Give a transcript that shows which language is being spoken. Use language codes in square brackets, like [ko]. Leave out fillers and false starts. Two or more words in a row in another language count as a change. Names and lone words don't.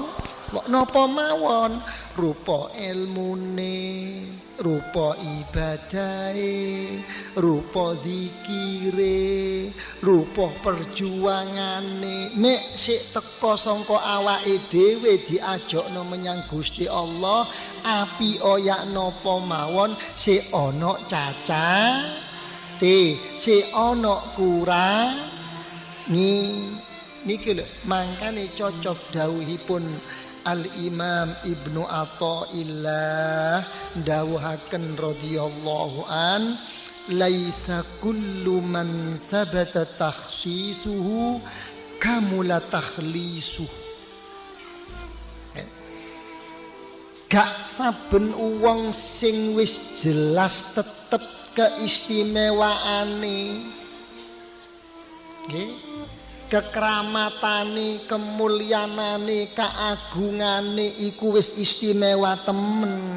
[jv] Napa mawon rupa ilmune, rupa ibadahe, rupa zikire, rupa perjuangane, mek sik teka sangka awake dhewe diajakno menyang Gusti Allah, api oyak napa mawon sik ana cacate, sik ana kurangi. Niki lho, mangkane cocok dawuhipun Al-Imam Ibnu Athaillah dawuhaken [ar] رضي الله عن, ليس كل من ثبت تخصيصه كمل تخليصه. [jv] Gak saben wong sing wis jelas tetep keistimewaane, nggih, kekramatane, kemulianane, keagungane iku wis istimewa temen.